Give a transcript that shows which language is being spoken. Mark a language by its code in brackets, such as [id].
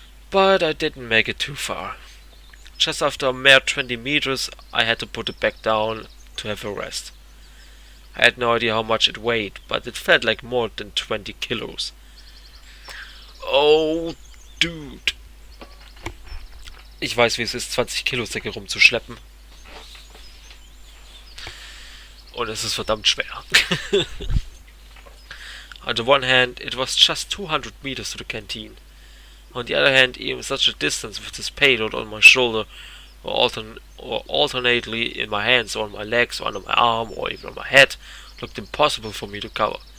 [en] But I didn't make it too far. Just after a mere 20 meters, I had to put it back down to have a rest. I had no idea how much it weighed, but it felt like more than 20 kilos. Oh, dude. [de] Ich weiß, wie es ist, 20 Kilo Säcke rumzuschleppen. Und es ist verdammt schwer. [en] On the one hand, it was just 200 meters to the canteen. On the other hand, even such a distance with this payload on my shoulder, or alternately in my hands, or on my legs, or under my arm, or even on my head, looked impossible for me to cover.